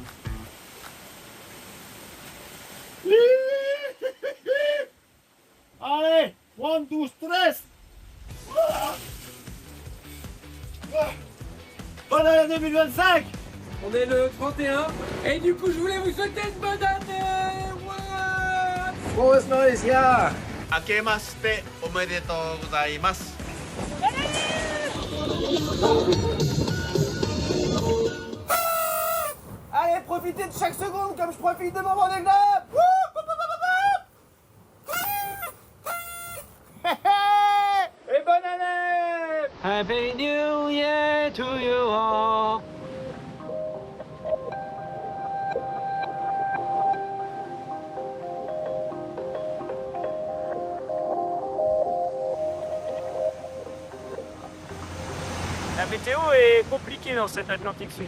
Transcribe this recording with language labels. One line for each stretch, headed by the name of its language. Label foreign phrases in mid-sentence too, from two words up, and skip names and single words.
French: Allez, 1, 2, 3. Bonne année 2025. On est le 31 et du coup je voulais vous souhaiter une bonne année.
Spanish: Buenos nois, ya.
Japanese: 明けましておめでとうございます。
French: Allez, profitez de chaque seconde comme je profite de mon Vendée Globe. Et bonne année.
English: Happy New Year to you all.
French: La météo est compliquée dans cet Atlantique Sud.